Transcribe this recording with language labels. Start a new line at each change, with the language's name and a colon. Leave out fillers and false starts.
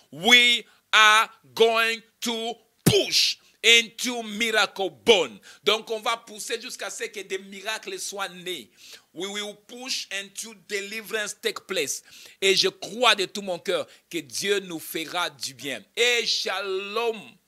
English: We are going to push into miracle born.
French: Donc on va pousser jusqu'à ce que des miracles soient nés.
English: We will push into deliverance take place.
French: Et je crois de tout mon cœur que Dieu nous fera du bien. Et shalom.